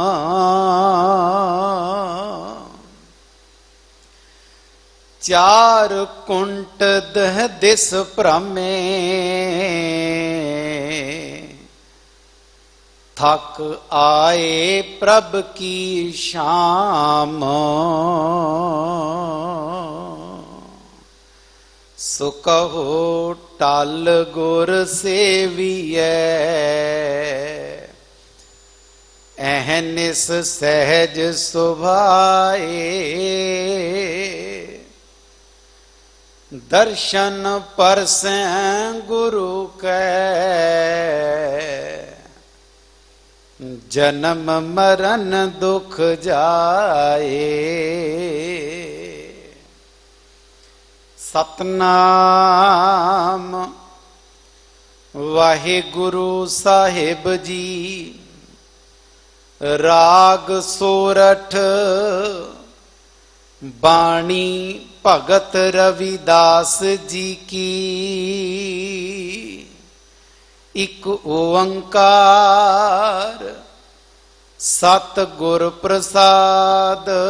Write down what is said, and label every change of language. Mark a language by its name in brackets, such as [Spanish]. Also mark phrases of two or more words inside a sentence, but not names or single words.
[Punjabi] ਚਾਰ ਕੁੰਟ ਦਹ ਦਿਸ ਭ੍ਰਮੇ। ਥਕ ਆਏ ਪ੍ਰਭ ਕੀ ਸ਼ਾਮ। ਸੋ ਕਹੋ ਤਲ ਗੁਰ ਸੇਵੀਐ ਅਹਿਨਿਸ ਸਹਜ ਸੁਭਾਏ ਦਰਸ਼ਨ ਪਰਸੈ ਗੁਰੂ ਕੈ ਜਨਮ ਮਰਣ ਦੁਖ ਜਾਏ। ਸਤਨਾਮ ਵਾਹਿਗੁਰੂ ਸਾਹਿਬ ਜੀ ਰਾਗ ਸੋਰਠ ਬਾਣੀ ਭਗਤ ਰਵਿਦਾਸ ਜੀ ਕੀ ਇਕ ਓਅੰਕਾਰ ਸਤਗੁਰ ਪ੍ਰਸਾਦ।